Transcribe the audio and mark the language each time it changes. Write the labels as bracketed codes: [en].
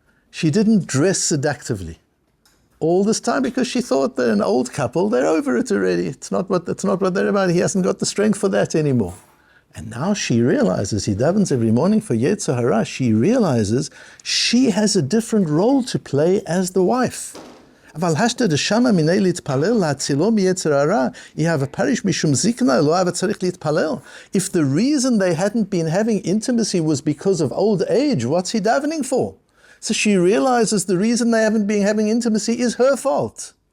[en] She didn't dress seductively all this time because she thought they're an old couple, they're over it already. It's not what they're about. He hasn't got the strength for that anymore. And now she realizes, he davens every morning for Yetzer Hara, she realizes she has a different role to play as the wife. [he] אבל השתא דשמא מיניה להתפלל להצילו מיצר הרע, יהא פריש משום זקנה, לא היה צריך להתפלל. [en] If the reason they hadn't been having intimacy was because of old age, what's he davening for? So she realizes the reason they haven't been having intimacy is her fault.